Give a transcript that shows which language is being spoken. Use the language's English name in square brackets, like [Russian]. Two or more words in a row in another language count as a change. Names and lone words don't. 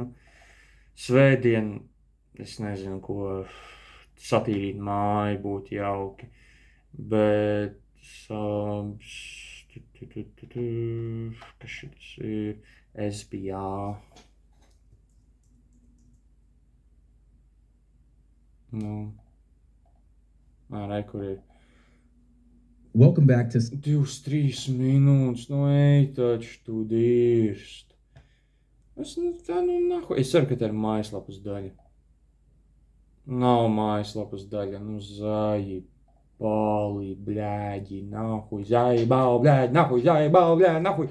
[Latvian] Svētdien, es nezinu, ko satīrīt māju būtu jauki, bet kas šitas ir? SBA. Kur ir? [English] Welcome back to [Latvian] 2-3 minūtes, ej taču tu dirst. Es ceru, ka tā ir mājaslapas daļa. Nav mājaslapas daļa, [Russian] заебали, бляди, нахуй, заебали, бляди, нахуй, заебали, бляди, нахуй.